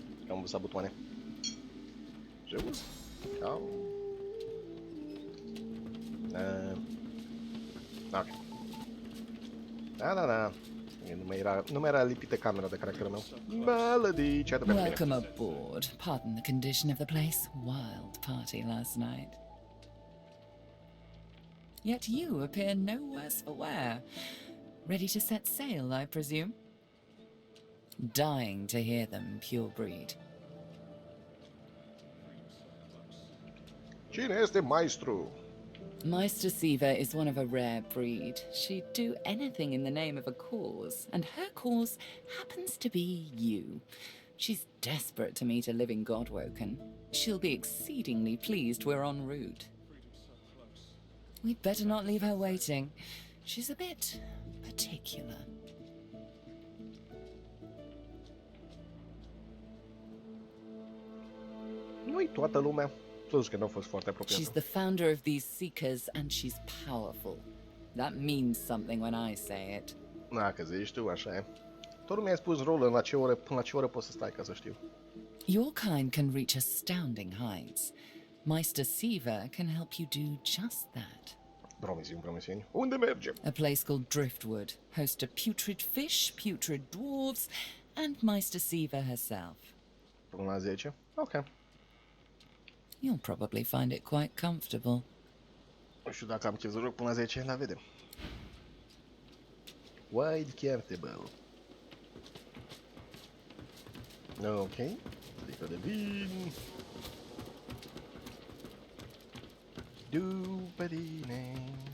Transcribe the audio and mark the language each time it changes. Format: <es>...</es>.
<ro>Am văzut butoane. Jos. Ciao. Ok. Da. Nu mai era lipită camera de caracterul meu. Melody, ce atât.</ro> <en>Welcome aboard. Pardon the condition of the place. Wild party last night. Yet you appear no worse for wear. Ready to set sail, I presume? Dying to hear them, pure breed.</en> <ro>Cine este maestru?</ro> <en>Meister Siva is one of a rare breed. She'd do anything in the name of a cause, and her cause happens to be you. She's desperate to meet a living Godwoken. She'll be exceedingly pleased we're en route. We'd better not leave her waiting. She's a bit particular.</en> <ro>Nu-i toată lumea. Plus că nu a fost foarte apropiată.</ro> <en>She's the founder of these seekers and she's powerful. That means something when I say it.</en> <ro>Dacă zici tu, așa e. Tot nu mi-ai spus rolul până la ce oră poți să stai, ca să știu.</ro> <en>Your kind can reach astounding heights. Meister Siva can help you do just that.</en> <ro>Promisiuni. Unde mergem?</ro> <en>A place called Driftwood, host to putrid fish, putrid dwarves, and Meister Siva herself.</en> <ro>Până la 10? Ok.</ro> <en>You'll probably find it quite comfortable.</en> <ro>Nu știu dacă am chef să joc până la 10, dar vedem.</ro> <en>Wide comfortable.</en> <ro>Ok. Sticlă de vin. Dupădine.</ro>